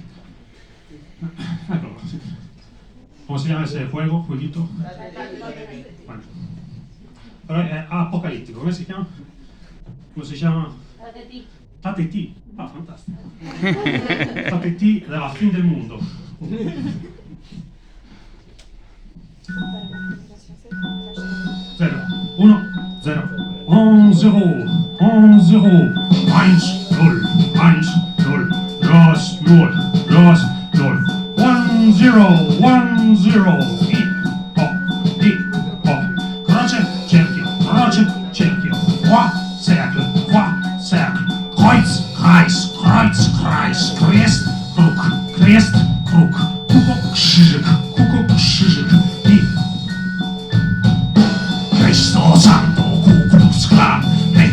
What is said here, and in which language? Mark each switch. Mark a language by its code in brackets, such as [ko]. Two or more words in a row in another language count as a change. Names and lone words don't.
[it] Ecco, sì. Come si chiama [es] ese fuego? Fueguito? [it] Bueno. Però è apocalittico, come si chiama? Come si chiama? Tateti. Ah, fantastico. Tateti della fine del mondo. 0, 1, 0, 1, 0, 1, 0, 1, 0, 1, 0, Ros, 0, Ros, 0, 1, 0, 1, 0, I, O, croce, cerchio, qua, cerchio, [de] kreuz, kreis, kreuz, kreis, Christ, kruk, Kuckuck, [it] I, Cristo Santo, Ku Klux Klan,